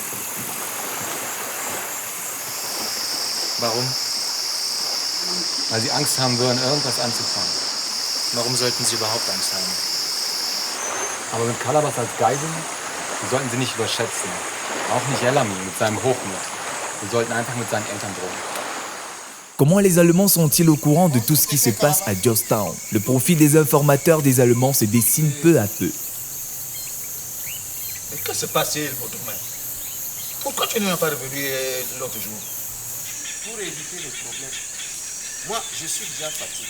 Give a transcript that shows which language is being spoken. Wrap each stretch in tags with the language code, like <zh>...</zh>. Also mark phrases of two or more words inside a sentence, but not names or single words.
<de>Warum? Weil sie Angst haben würden, irgendwas anzufangen. Warum sollten Sie überhaupt Angst haben? Aber mit Kalabas als Geisel, wir sollten sie nicht überschätzen. Auch nicht Ellamy mit seinem Hochmut. Wir sollten einfach mit seinen Eltern drohen.</de> <fr>Comment les Allemands sont-ils au courant de tout ce qui se passe à Jostown? Le profil des informateurs des Allemands se dessine peu à peu. Mais que se passe-t-il, votre main? Pourquoi tu n'es pas revenu l'autre jour? Pour éviter les problèmes. Moi, je suis déjà fatigué.</fr>